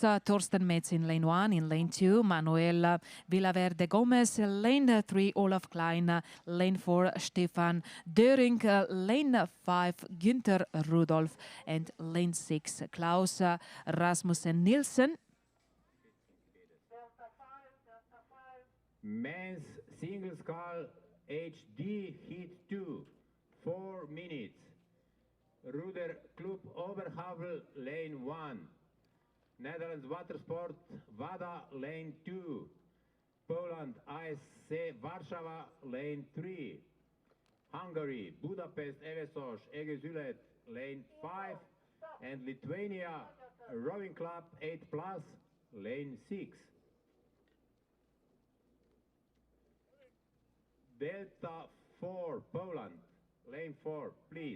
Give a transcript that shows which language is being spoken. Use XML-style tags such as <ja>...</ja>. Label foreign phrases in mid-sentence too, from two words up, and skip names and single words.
<en>Torsten Metz in lane 1, in lane 2, Manuel Villaverde Gomez, lane 3, Olaf Klein, lane 4, Stefan Döring, lane 5, Günther Rudolf, and lane 6, Klaus Rasmussen Nielsen. Men's single scull HD Heat 2, 4 minutes. Ruder Club Oberhavel, lane 1. Netherlands Watersport, WADA, lane 2. Poland, ASC Warsaw, lane 3. Hungary, Budapest, Evesos, Egezület, lane 5. And Lithuania, Rowing Club 8+, lane 6. Delta 4, Poland, lane 4, please.</en>